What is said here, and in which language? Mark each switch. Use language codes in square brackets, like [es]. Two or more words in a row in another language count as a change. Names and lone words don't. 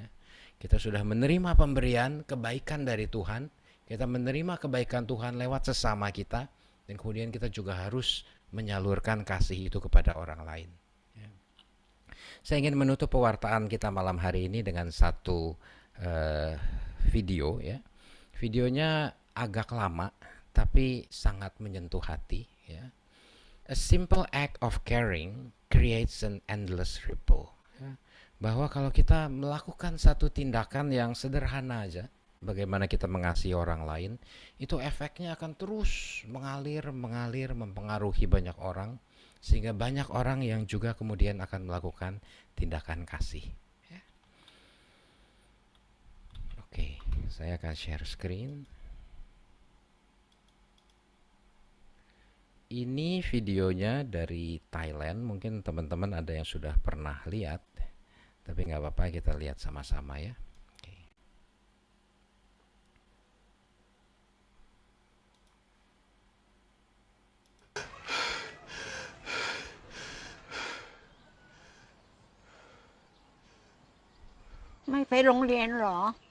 [id] Kita sudah menerima pemberian kebaikan dari Tuhan, kita menerima kebaikan Tuhan lewat sesama kita, dan kemudian kita juga harus menyalurkan kasih itu kepada orang lain, ya. Saya ingin menutup pewartaan kita malam hari ini dengan satu video, ya. Videonya agak lama tapi sangat menyentuh hati, ya. [en] A simple act of caring creates an endless ripple, [id] ya. Bahwa kalau kita melakukan satu tindakan yang sederhana aja, bagaimana kita mengasihi orang lain, itu efeknya akan terus mengalir mempengaruhi banyak orang, sehingga banyak orang yang juga kemudian akan melakukan tindakan kasih, ya. Oke, saya akan [en] share screen. [id] Ini videonya dari Thailand, mungkin teman-teman ada yang sudah pernah lihat, tapi nggak apa-apa, kita lihat sama-sama, ya. Oke. [th] ไม่ไปโรงเรียนเหรอ